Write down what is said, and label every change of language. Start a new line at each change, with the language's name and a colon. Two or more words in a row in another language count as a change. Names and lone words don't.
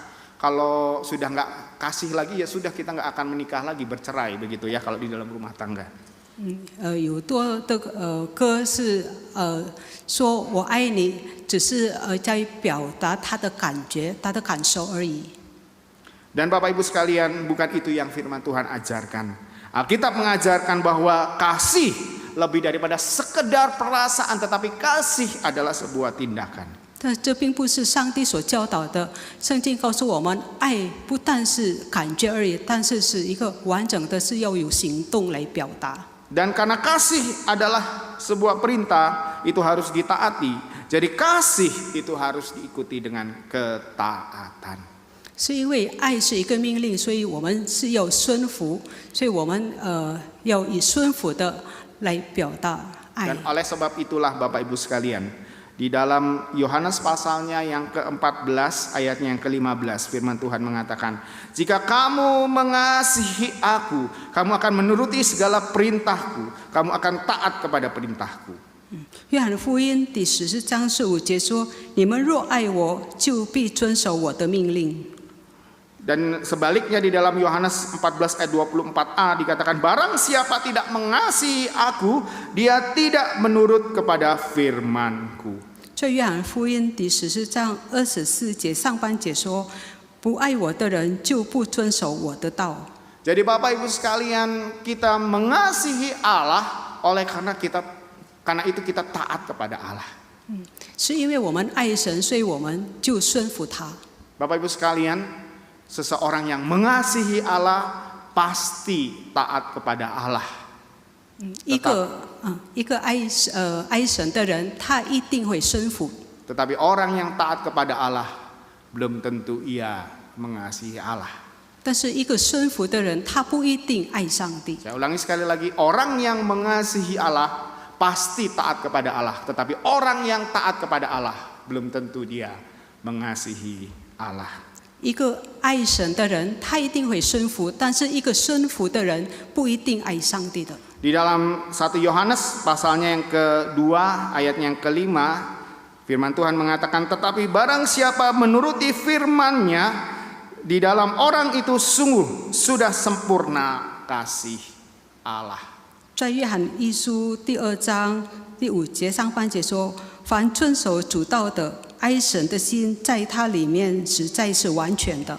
Indonesian: Kalau sudah nggak kasih lagi ya sudah, kita nggak akan menikah lagi, bercerai begitu ya kalau di dalam rumah tangga.
Chinese: 有多的歌是说我爱你，只是在表达他的感觉、他的感受而已。
Indonesian: Dan Bapak Ibu sekalian, bukan itu yang firman Tuhan ajarkan. Alkitab mengajarkan bahwa kasih lebih daripada sekedar perasaan, tetapi kasih adalah sebuah tindakan.
Chinese: 但这并不是上帝所教导的。圣经告诉我们，爱不但是感觉而已，但是是一个完整的，是要有行动来表达。
Indonesian: Dan karena kasih adalah sebuah perintah, itu harus ditaati. Jadi kasih itu harus diikuti dengan ketaatan.
Chinese: 是因为爱是一个命令，所以我们是要顺服，所以我们要以顺服的来表达爱。
Indonesian: Dan oleh sebab itulah Bapak Ibu sekalian, di dalam Yohanes pasalnya yang ke-14 ayatnya yang ke-15 firman Tuhan mengatakan, jika kamu mengasihi aku, kamu akan menuruti segala perintahku, kamu akan taat kepada perintahku.
Chinese: 约翰福音第14章15节说：“你们若爱我，就必遵守我的命令。”
Indonesian: Dan sebaliknya di dalam Yohanes 14 ayat 24a dikatakan, barang siapa tidak mengasihi aku, dia tidak menurut kepada firmanku.
Chinese: 在约翰福音第14章24节上半节说：“不爱我的人，就不遵守我的道。”
Indonesian: Jadi Bapak Ibu sekalian, kita mengasihi Allah karena itu kita taat kepada Allah.
Chinese: 是因为我们爱神，所以我们就顺服他。
Indonesian: Bapak Ibu sekalian, seseorang yang mengasihi Allah pasti taat kepada Allah.
Chinese: 一个爱神的人，他一定会顺服。
Indonesian: Tetapi orang yang taat kepada Allah belum tentu ia mengasihi Allah.
Chinese: 但是一个顺服的人，他不一定爱上帝。
Indonesian: Saya ulangi sekali lagi, orang yang mengasihi Allah pasti taat kepada Allah, tetapi orang yang taat kepada Allah belum tentu dia mengasihi Allah.
Chinese: 一个爱神的人，他一定会顺服；但是一个顺服的人，不一定爱上帝的。
Indonesian: Di dalam 1 Yohanes pasalnya yang kedua ayatnya yang kelima, firman Tuhan mengatakan, tetapi barang siapa menuruti firman-Nya, di dalam orang itu sungguh sudah sempurna kasih Allah.
Chinese: 在约翰一书第2章第5节上半节说：“凡遵守主道的，爱神的心在他里面实在是完全的。”